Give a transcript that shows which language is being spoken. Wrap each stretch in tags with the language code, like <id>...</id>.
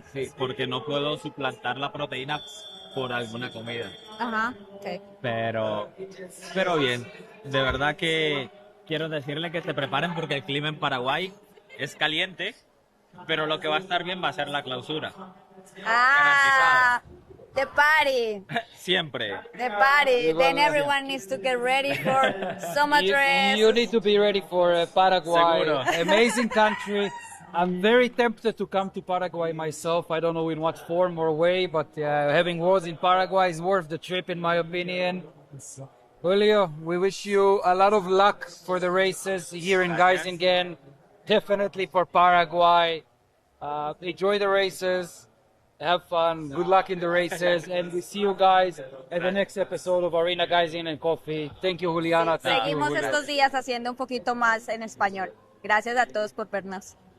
<es>Sí, porque no puedo suplantar la proteína por alguna comida. Ajá, ok. Pero bien, de verdad que quiero decirle que se preparen porque el clima en Paraguay es caliente, pero lo que va a estar bien va a ser la clausura.</es> <en>Ah, the party.</en> <es>Siempre.</es> <en>The party. Then everyone needs to get ready for summer dress. You need to be ready for Paraguay.</en> <es>Seguro.</es> <en>Amazing country. I'm very tempted to come to Paraguay myself. I don't know in what form or way, but having wars in Paraguay is worth the trip, in my opinion. Julio, we wish you a lot of luck for the races here in Geisingen. Definitely for Paraguay. Enjoy the races. Have fun. Good luck in the races. And we see you guys at the next episode of Arena Geisingen and Coffee. Thank you, Juliana. Thank you,</en> <es>Seguimos</es> <en>Julio.</en> <es>estos días haciendo un poquito más en español. Gracias a todos por vernos.</es>